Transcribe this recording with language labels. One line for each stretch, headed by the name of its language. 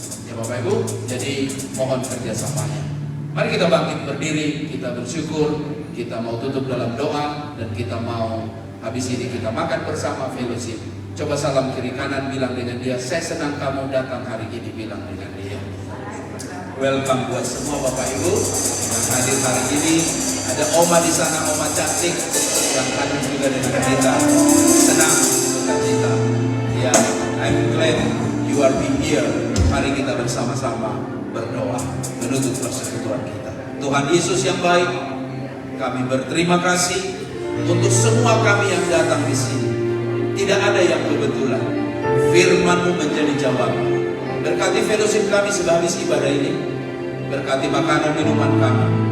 Indonesian: Ya Bapak Ibu, jadi mohon kerjasamanya. Mari kita bangkit berdiri, kita bersyukur, kita mau tutup dalam doa, dan kita mau habis ini kita makan bersama fellowship. Coba salam kiri kanan, bilang dengan dia, saya senang kamu datang hari ini, bilang dengan dia. Welcome buat semua Bapak Ibu yang hadir hari ini. Ada Oma di sana, Oma cantik yang hadir juga dengan kita. Senang dengan kita.
English: Ya, I'm glad you are being here.
Indonesian: Mari kita bersama-sama berdoa menutup persekutuan kita. Tuhan Yesus yang baik, kami berterima kasih untuk semua kami yang datang di sini. Tidak ada yang kebetulan. Firman-Mu menjadi jawaban. Berkati fellowship kami sehabis ibadah ini. Berkati makanan minuman kami.